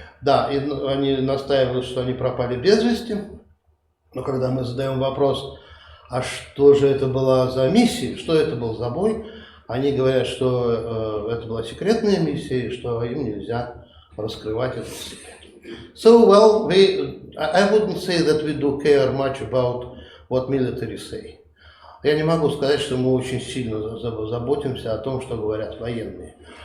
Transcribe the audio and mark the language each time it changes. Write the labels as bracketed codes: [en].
[ru] Да, и они настаивают, что они пропали без вести, но когда мы задаем вопрос, а что же это была за миссия, что это был за бой, они говорят, что это была секретная миссия, и что им нельзя раскрывать этот секрет. [en] So, well, I wouldn't say that we do care much about what military say. [ru] Я не могу сказать, что мы очень сильно заботимся о том, что говорят военные.